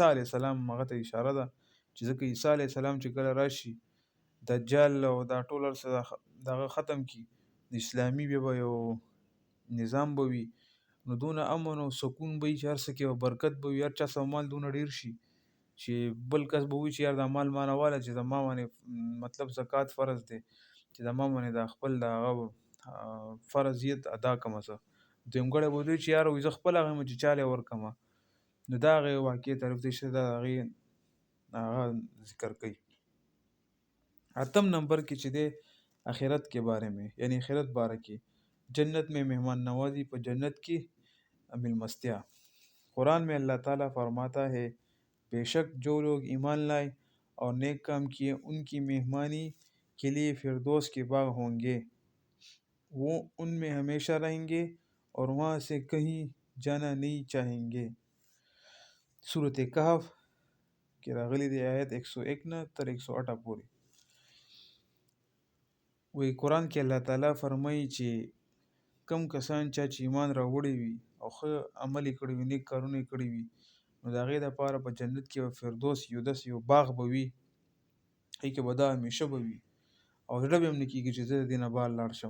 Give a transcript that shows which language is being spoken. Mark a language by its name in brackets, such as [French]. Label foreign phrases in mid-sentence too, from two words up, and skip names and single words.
[Arabic] علیه السلام [Pashto] هغه ته اشاره ده چې ځکه عیسی [Arabic] علیه السلام [Pashto] چې کله راشي دجال او دا ټول هر څه دغه ختم کړي، د اسلامي بیا به یو نظام به وي، نو دونه امن او سکون به وي چې هر څه کې به برکت به وي، هر چا سره مال دونه ډېر شي چې بل کس به وایي چې یار دا مال ما نه واله چې زما باندې مطلب زکات فرض دی چې زما باندې دا خپل د هغه فرضیت ادا کړمه. زه دیمګړی به وایي چې یار زه خپل هغه یم چې چا له ورکړمه. نو دا هغې واقعې طرف ته اشاره ده، هغې هغه ذکر کوي. 8 نمبر کې چې دی [Urdu] آخرت کے بارے میں [Pashto] یعنی آخرت بارے کې [Urdu] جنت میں مہمان نوازی پر جنت کی بالمستیا. قرآن میں اللہ تعالیٰ فرماتا ہے بے شک جو لوگ ایمان لائے اور نیک کام کیے ان کی مہمانی کے لیے فردوس کے باغ ہوں گے، وہ ان میں ہمیشہ رہیں گے اور وہاں سے کہیں جانا نہیں چاہیں گے. [Pashto] صورت کہف کې راغلی دی آیت 101 نه تر 108 پورې. وی قرآن کې الله تعالی فرمایي چې کم کسان چې ایمان راوړي وي او ښه عمل یې کړی وي، نیک کارونه یې کړي وي، نو د هغې دپاره په جنت کې به فردوس یو داسې یو باغ به وي، هغې کې به دا همیشه به وي او زړه به یې هم نه کېږي چې زه د دې نه بار لاړ شم.